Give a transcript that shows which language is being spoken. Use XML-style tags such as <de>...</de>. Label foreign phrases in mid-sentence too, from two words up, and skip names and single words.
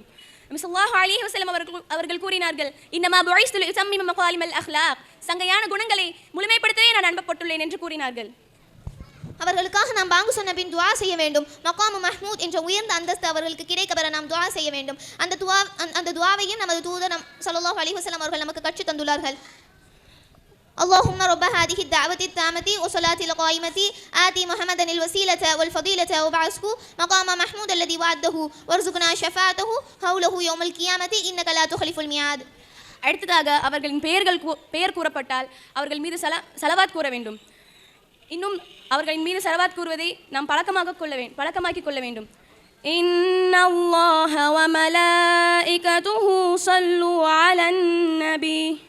<ta>நபி</ta> <ar>صلى الله عليه وسلم</ar> <ta>அவர்கள் கூறினார்கள்,</ta> <ar>إنما بعثت لأتمم مكارم الأخلاق.</ar> <ta>சங்கையான குணங்களை முழுமைப்படுத்தவே நான் அனுப்பப்பட்டுள்ளேன் என்று கூறினார்கள். அவர்களுக்காக நாம் பாங்கு சொன்ன பின் துஆ செய்ய வேண்டும்.</ta> <ar>مقام محمود</ar> <ta>என்ற உயர்ந்த அந்தஸ்து அவர்களுக்கு கிடைக்கப்பெற நாம் துஆ செய்ய வேண்டும். அந்த துஆவையும் நமது தூதர்</ta> <ar>صلى الله عليه وسلم</ar> <ta>அவர்கள் நமக்கு கற்றுத் தந்துள்ளார்கள்.</ta> <ar>اللهم رب هذه الدعوة التامة والصلاة القائمة آتي محمدا الوسيلة والفضيلة وابعثه مقام محمود الذي وعده وارزقنا شفاعته حوله يوم القيامة إنك لا تخلف الميعاد.</ar> <ta>அடுத்ததாக அவர்களின் பெயர் கூறப்பட்டால் அவர்கள் மீது ஸலவாத் கூற வேண்டும். இன்னும் அவர்களின் மீது ஸலவாத் கூறுவதை நாம் பழக்கமாக்கிக் கொள்ள வேண்டும்.</ta> <ar>إن الله وملائكته يصلون على النبي.</ar>